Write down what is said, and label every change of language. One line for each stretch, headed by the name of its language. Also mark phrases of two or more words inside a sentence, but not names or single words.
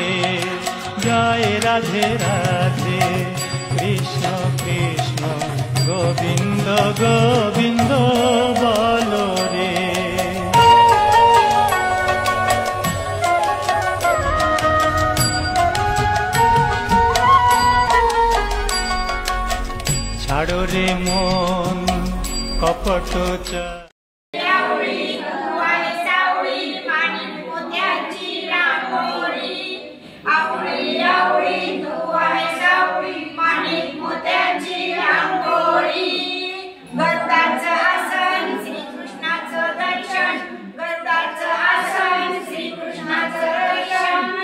Bangla: জয় রাধে রাধে কৃষ্ণ কৃষ্ণ গোবিন্দ গোবিন্দ বল রে। ছাড়ো রে মন কপট
Marathi: गरुडाचं आसन श्रीकृष्णाचं दर्शन, गरुडाचं आसन श्रीकृष्णाचं दर्शन।